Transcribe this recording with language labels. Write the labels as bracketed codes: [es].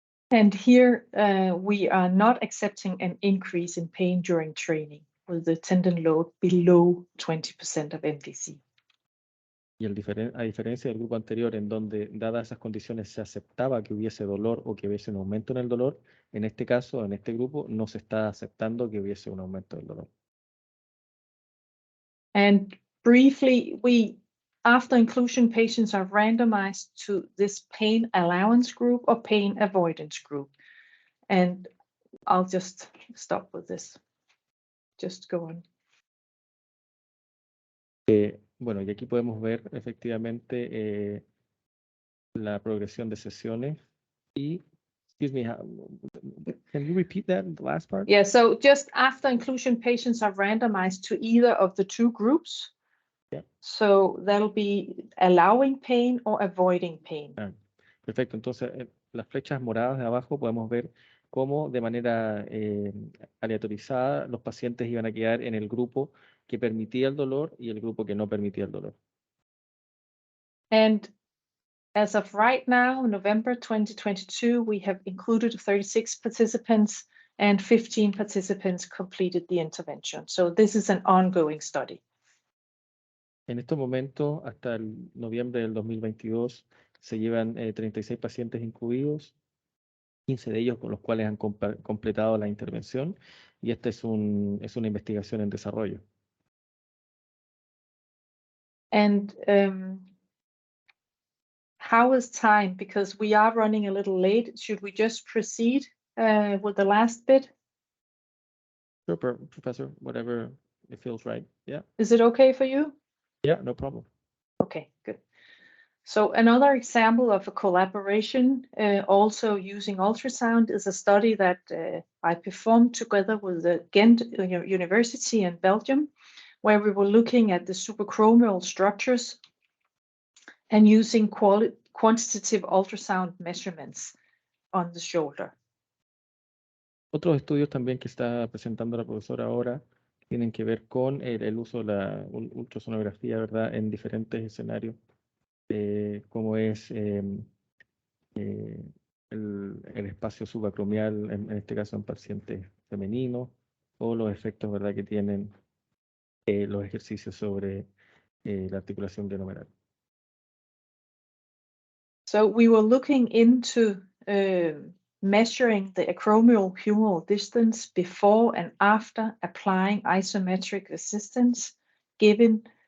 [en] And here we are not accepting an increase in pain during training with the tendon load below 20% of MDC. [es] Y a diferencia del grupo anterior, en donde, dadas esas condiciones, se aceptaba que hubiese dolor o que hubiese un aumento en el dolor, en este caso, en este grupo, no se está aceptando que hubiese un aumento del dolor. [en] And briefly, after inclusion, patients are randomized to this pain allowance group or pain avoidance group. And I'll just stop with this. Just go on. [es] Bueno, y aquí podemos ver efectivamente la progresión de sesiones y, [en] excuse me, can you repeat that, the last part? Yeah, so just after inclusion, patients are randomized to either of the two groups. Yeah. So that'll be allowing pain or avoiding pain. [es] Perfecto, entonces las flechas moradas de abajo podemos ver cómo de manera aleatorizada los pacientes iban a quedar en el grupo que permitía el dolor y el grupo que no permitía el dolor. [en] And as of right now, November 2022, we have included 36 participants and 15 participants completed the intervention. So this is an ongoing study. [es] En estos momentos, hasta el noviembre del 2022, se llevan 36 pacientes incluidos, 15 de ellos con los cuales han completado la intervención, y esta es una investigación en desarrollo. [en] And how is time? Because we are running a little late. Should we just proceed with the last bit? Sure, Professor, whatever it feels right. Yeah. Is it okay for you? Yeah, no problem. Okay, good. So another example of a collaboration also using ultrasound is a study that I performed together with the Ghent University in Belgium, where we were looking at the suprachromial structures and using quantitative ultrasound measurements on the shoulder. [es] Otros estudios también que está presentando la profesora ahora tienen que ver con el uso de la ultrasonografía, ¿verdad?, en diferentes escenarios, como es el espacio subacromial, en este caso en pacientes femeninos, o los efectos, ¿verdad?, que tienen los ejercicios sobre la articulación glenomerular. [en] So we were looking into measuring the acromial humeral distance before and after applying isometric resistance, given